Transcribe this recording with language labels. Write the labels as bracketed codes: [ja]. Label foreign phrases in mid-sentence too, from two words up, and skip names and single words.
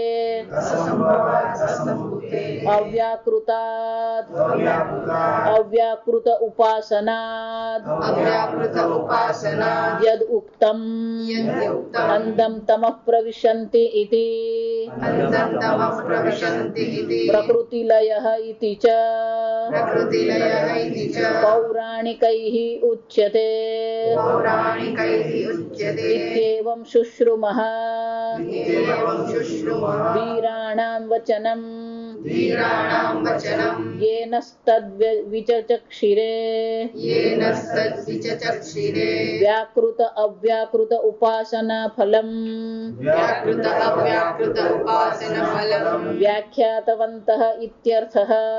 [sa] અવ્યાકૃતાદ અવ્યાકૃત ઉપાસનાદ યદ ઉક્તમ અંધમ તમઃ પ્રવિશન્તિ ઇતિ પ્રકૃતિલયઃ ઇતિ ચ પૌરાણિકૈઃ ઉચ્યતે. ઇત્યેવં શુશ્રુમઃ વીરાણાં વચનમ येनस्तद्विचचक्षिरे व्याकृत अव्याकृत उपासना फलम व्याख्यातवन्तः इत्यर्थः.